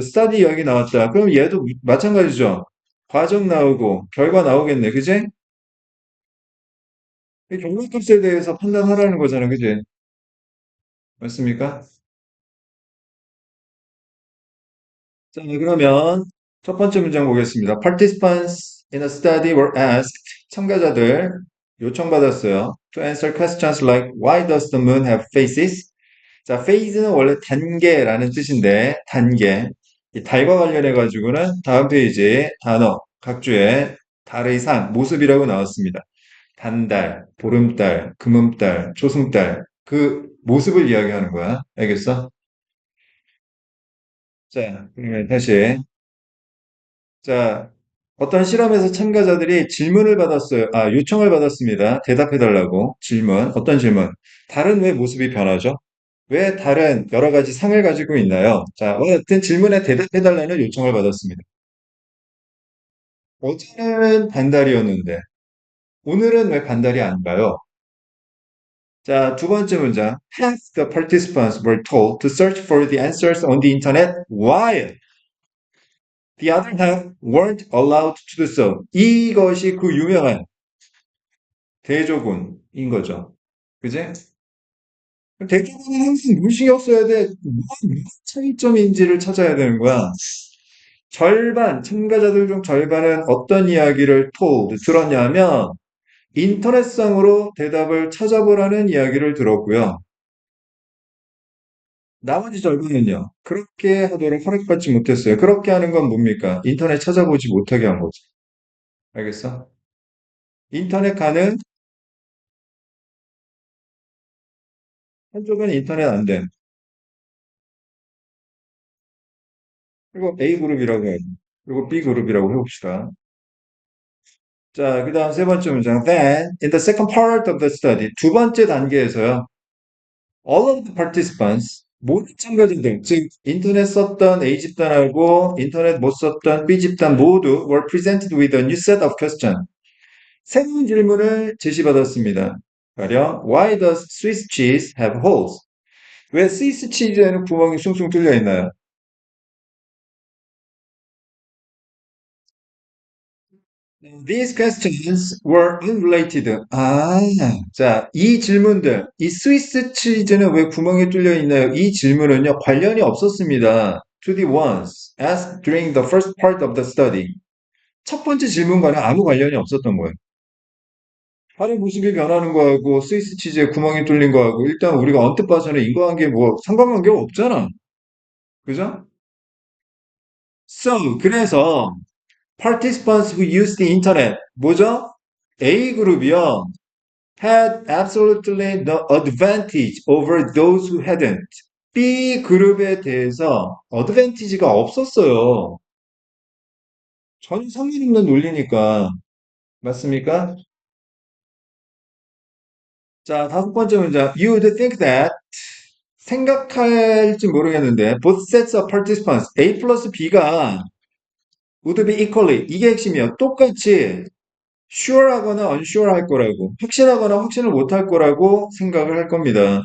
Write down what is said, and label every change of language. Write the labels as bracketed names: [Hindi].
[Korean] 스타디 이야기 나왔다. 그럼 얘도 마찬가지죠. 과정 나오고 결과 나오겠네. 그지? 이 결과값에 대해서 판단하라는 거잖아. 그지? 맞습니까? 자, 그러면 첫 번째 문장 보겠습니다. [English] Participants in a study were asked. [Korean] 참가자들 요청받았어요. [English] To answer questions like Why does the moon have faces? [Korean] 자, phase는 원래 단계라는 뜻인데 단계. 이 달과 관련해 가지고는 다음 페이지에 단어 각주의 달의 상 모습이라고 나왔습니다. 단달, 보름달, 금음달, 초승달 그 모습을 이야기하는 거야. 알겠어? 자, 그러면 다시 자, 어떤 실험에서 참가자들이 질문을 받았어요. 요청을 받았습니다. 대답해달라고. 질문. 어떤 질문? 달은 왜 모습이 변하죠? 왜 달은 여러 가지 상을 가지고 있나요? 자, 어쨌든 질문에 대답해달라는 요청을 받았습니다. 어제는 반달이었는데, 오늘은 왜 반달이 아닌가요? 자, 두 번째 문장. [English] Half the participants were told to search for the answers on the internet while the other half weren't allowed to do so. [Korean] 이것이 그 유명한 대조군인 거죠. 그지? 대조군은 항상 뭘 신경 써야 돼? 뭐가 차이점인지를 찾아야 되는 거야. 참가자들 중 절반은 어떤 이야기를 들었냐면, 인터넷상으로 대답을 찾아보라는 이야기를 들었고요. 나머지 절반은요, 그렇게 하도록 허락받지 못했어요. 그렇게 하는 건 뭡니까? 인터넷 찾아보지 못하게 한 거죠. 알겠어? 인터넷 가는 한쪽은 인터넷 안 된. 그리고 A그룹이라고 해야지. 그리고 B그룹이라고 해봅시다. 자, 그 다음 세 번째 문장. [English] Then, in the second part of the study, [Korean] 두 번째 단계에서요. [English] All of the participants, [Korean] 모든 참가자들, 즉 인터넷 썼던 A집단하고 인터넷 못 썼던 B집단 모두 [English] were presented with a new set of questions. [Korean] 새로운 질문을 제시받았습니다. 가령, [English] Why does Swiss cheese have holes? [Korean] 왜 스위스 치즈에는 구멍이 숭숭 뚫려 있나요? [English] These questions were unrelated. [Korean] 자, 이 질문들, 이 스위스 치즈는 왜 구멍이 뚫려 있나요? 이 질문은요, 관련이 없었습니다. [English] To the ones asked during the first part of the study. [Korean] 첫 번째 질문과는 아무 관련이 없었던 거예요. 발의 모습이 변하는 거하고 스위스 치즈에 구멍이 뚫린 거하고 일단 우리가 언뜻 봐서는 인과관계 뭐 상관관계가 없잖아. 그죠? 그래서 [English] participants who use the internet [Korean] 뭐죠? A그룹이요. [English] had absolutely no advantage over those who hadn't. [Korean] B 그룹에 대해서 어드밴티지가 없었어요. 전혀 상관없는 논리니까. 맞습니까? 자, 다섯 번째 문장. [English] You'd think that [Korean] 생각할지 모르겠는데 [English] both sets of participants [Korean] A 플러스 B가 [English] would be equally [Korean] 이게 핵심이야. 똑같이 sure하거나 unsure 할 거라고 확신하거나 확신을 못 할 거라고 생각을 할 겁니다.